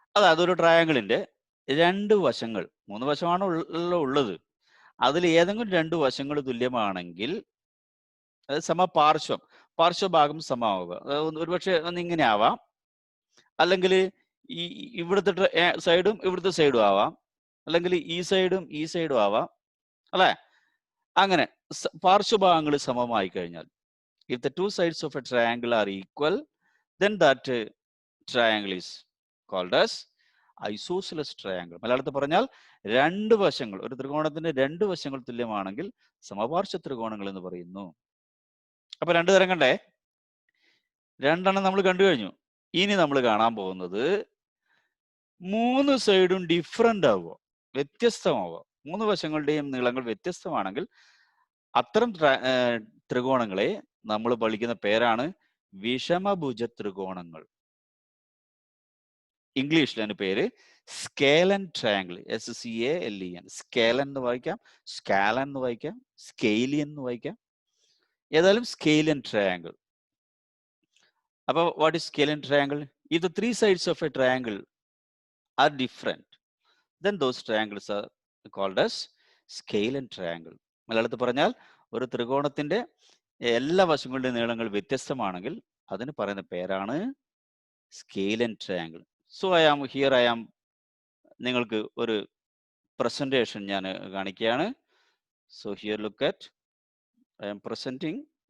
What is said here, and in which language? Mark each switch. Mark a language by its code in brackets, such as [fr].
[ml] അതൊരു ട്രയാങ്കിളിന്റെ 2 വശങ്ങൾ, 3 വശമാണ് ഉള്ളത്, അതിൽ ഏതെങ്കിലും 2 വശങ്ങൾ തുല്യമാണെങ്കിൽ അത് സമപാർശ്വം, പാർശ്വഭാഗം സമമാവുക. ഒരുപക്ഷെ ഇങ്ങനെ ആവാം, അല്ലെങ്കിൽ ഈ ഇവിടുത്തെ സൈഡും ഇവിടുത്തെ സൈഡും ആവാം, അല്ലെങ്കിൽ ഈ സൈഡും ആവാം, അല്ലെ? അങ്ങനെ പാർശ്വഭാഗങ്ങൾ സമമായി കഴിഞ്ഞാൽ, [en] if the 2 sides of a triangle are equal, then that triangle is called as isosceles triangle. [ml] മലയാളത്തിൽ പറഞ്ഞാൽ 2 വശങ്ങൾ, ഒരു ത്രികോണത്തിന്റെ 2 വശങ്ങൾ തുല്യമാണെങ്കിൽ സമപാർശ്വ ത്രികോണങ്ങൾ എന്ന് പറയുന്നു. അപ്പൊ 2 തരം കണ്ടേ? 2 നമ്മൾ കണ്ടു കഴിഞ്ഞു. ഇനി നമ്മൾ കാണാൻ പോകുന്നത് 3 സൈഡും ഡിഫറെന്റ് ആവുക, വ്യത്യസ്തമാവുക. 3 വശങ്ങളുടെയും നീളങ്ങൾ വ്യത്യസ്തമാണെങ്കിൽ അത്തരം ത്രികോണങ്ങളെ നമ്മൾ വിളിക്കുന്ന പേരാണ് വിഷമഭുജ ത്രികോണങ്ങൾ. ഇംഗ്ലീഷിൽ അതിന്റെ പേര് സ്കേലൻ ട്രയാങ്കിൾ, SCALEN. സ്കേലൻ എന്ന് വായിക്കാം, സ്കാലൻ എന്ന് വായിക്കാം, സ്കെയിലിയൻ എന്ന് വായിക്കാം. ഏതായാലും സ്കേലൻ ട്രയാങ്കിൾ. അപ്പൊ [en] What is scalene triangle? If the 3 sides of a triangle are different, then those triangles are called as scalene triangle. [ml] മലയാളത്തിൽ പറഞ്ഞാൽ ഒരു ത്രികോണത്തിന്റെ എല്ലാ വശങ്ങളുടെയും നീളങ്ങൾ വ്യത്യസ്തമാണെങ്കിൽ അതിന് പറയുന്ന പേരാണ് സ്കേലൻ ട്രയാങ്കിൾ. [en] so I am [ml] നിങ്ങൾക്ക് ഒരു പ്രസന്റേഷൻ ഞാൻ കാണിക്കുകയാണ്. [en] So here look at, I am presenting.